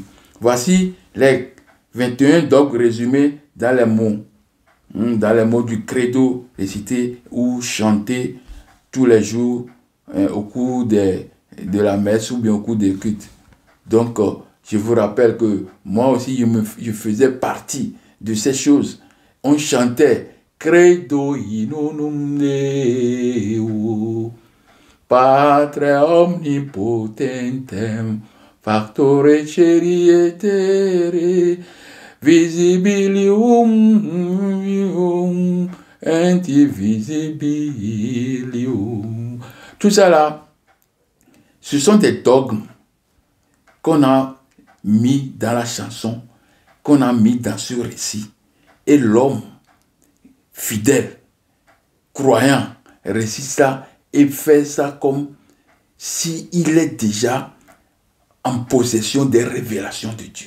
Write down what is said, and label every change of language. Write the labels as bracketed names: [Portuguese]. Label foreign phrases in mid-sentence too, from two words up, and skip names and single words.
[French] Voici les 21 dogmes résumés dans les mots du credo récité ou chanté tous les jours au cours de la messe ou bien au cours des cultes. Donc, je vous rappelle que moi aussi, je faisais partie de ces choses. On chantait [Latin] Credo in unum Deo, Patre omnipotentem, factore celi et terrae, visibilium indivisibilium. [French] Tout ça là, ce sont des dogmes qu'on a mis dans la chanson, qu'on a mis dans ce récit. Et l'homme fidèle, croyant, récite ça et fait ça comme s'il est déjà en possession des révélations de Dieu.